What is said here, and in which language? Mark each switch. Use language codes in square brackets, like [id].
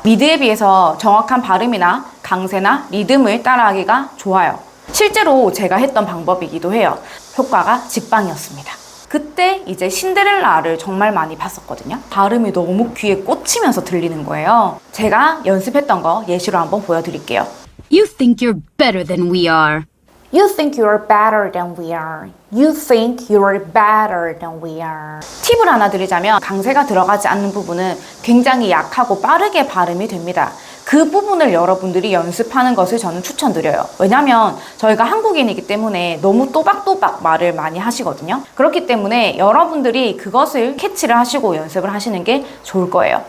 [ko] 미드에 비해서 정확한 발음이나 강세나 리듬을 따라하기가 좋아요. 실제로 제가 했던 방법이기도 해요. 효과가 직방이었습니다. 그때 이제 신데렐라를 정말 많이 봤었거든요. 발음이 너무 귀에 꽂히면서 들리는 거예요. 제가 연습했던 거 예시로 한번 보여드릴게요. [en] You think you're better than we are. You think you're better than we are. You think you're better than we are. [ko] 팁을 하나 드리자면 강세가 들어가지 않는 부분은 굉장히 약하고 빠르게 발음이 됩니다. 그 부분을 여러분들이 연습하는 것을 저는 추천드려요. 왜냐면 저희가 한국인이기 때문에 너무 또박또박 말을 많이 하시거든요. 그렇기 때문에 여러분들이 그것을 캐치를 하시고 연습을 하시는 게 좋을 거예요.